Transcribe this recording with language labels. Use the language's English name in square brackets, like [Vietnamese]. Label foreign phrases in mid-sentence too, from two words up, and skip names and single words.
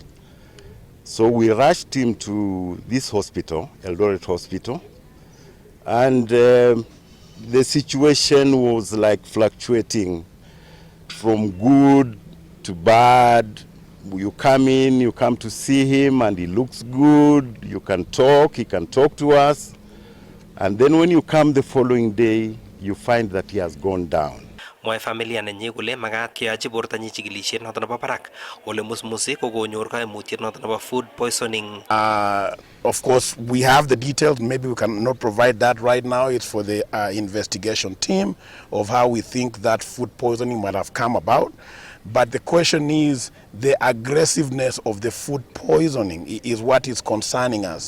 [English] So we rushed him to this hospital, Eldoret Hospital, and the situation was like fluctuating from good to bad. You come in, you come to see him and he looks good, you can talk, he can talk to us. And then when you come the following day, you find that he has gone down. [Kalenjin] Mwae familia nenyi kole makat keyochi bortonyi chikilisiet noto nebo barak ole musmusi kokonyor kaimutiet noto nebo [English] food poisoning. Of course, we have the details. Maybe we cannot provide that right now. It's for the investigation team of how we think that food poisoning might have come about. But the question is, the aggressiveness of the food poisoning is what is concerning us.